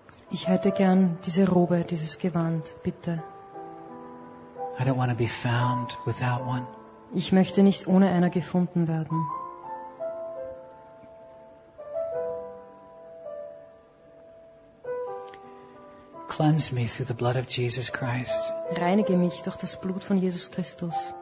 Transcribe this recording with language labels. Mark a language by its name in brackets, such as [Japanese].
[German] Ich hätte gern diese Robe, dieses Gewand, bitte. [English] I don't want to be found without one. [German] Ich möchte nicht ohne einer gefunden werden. [English] Cleanse me through the blood of Jesus Christ. [German] Reinige mich durch das Blut von Jesus Christus.